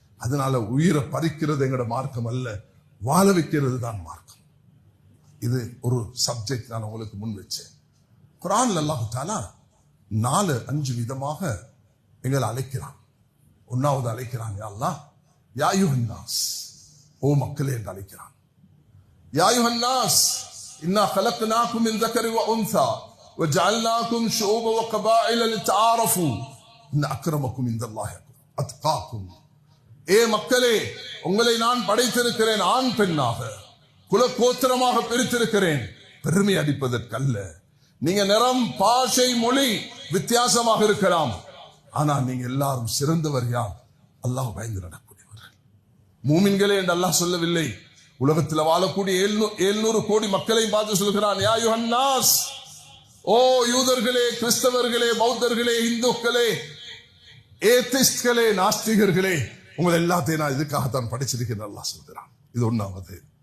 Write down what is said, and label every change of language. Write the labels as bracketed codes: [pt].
[ta] அதனால உயிரை பறிக்கிறது எங்கட மார்க்கம் அல்ல, வாழ வைக்கிறது தான் மார்க்கம். இது ஒரு சப்ஜெக்ட் நான் உங்களுக்கு முன் வச்சேன். குர்ஆன்ல அல்லாஹ் தஆலா 4-5 விதமாக எங்களை அழைக்கிறான். 1வது அழைக்கிறான், [ar] யா அல்லாஹ் யா அய்யுஹன் நாஸ், [ta] ஓ மக்களே என்று அழைக்கிறான். [ar] யா அய்யுஹன் நாஸ் இன்னா خلقناكم من ذكر وانثى وجعلناكم شعوبا وقبائل لتعارفوا ان اكرمكم عند الله اتقاكم. [ta] ஏ மக்களே, உங்களை நான் படைத்திருக்கிறேன் ஆண் பெண்ணாக, குலகோத்திரமாக பிரித்திருக்கிறேன், பெருமை அடிப்பதற்கல்ல. நீங்க நிறம், பாஷை, மொழி வித்தியாசமாக இருக்கலாம், ஆனா நீங்க எல்லாரும் சிறந்தவர் யார்? அல்லாஹ் பயந்து நடக்கூடியவர்கள். மூமின்களே என்று அல்லாஹ் சொல்லவில்லை, உலகத்தில் வாழக்கூடிய 700 கோடி மக்களை பார்த்து சொல்கிறான், [ar] யா அய்யுஹன் நாஸ், [ta] ஓ யூதர்களே, கிறிஸ்தவர்களே, பௌத்தர்களே, இந்துக்களே, ஏத்திஸ்ட்களே, நாஸ்திகர்களே, உங்களை எல்லாத்தையும் நான் இதுக்காகத்தான் படிச்சிருக்கிறேன் அல்லாஹ் சொல்கிறான். இது 1வது.